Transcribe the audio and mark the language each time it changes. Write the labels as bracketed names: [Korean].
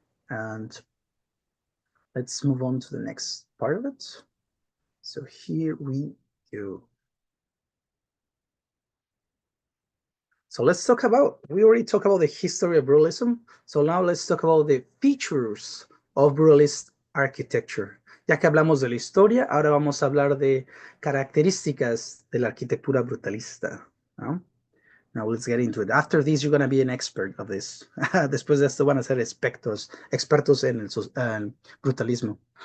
[English] And let's move on to the next part of it. So here we go. So let's talk about, we already talked about the history of brutalism. So now let's talk about the features of brutalist architecture. [Spanish] Ya que hablamos de la historia, ahora vamos a hablar de características de la arquitectura brutalista, ¿no? [English] Now let's get into it. After this, you're going to be an expert of this. [Spanish] Después de esto van a ser expertos en el brutalismo.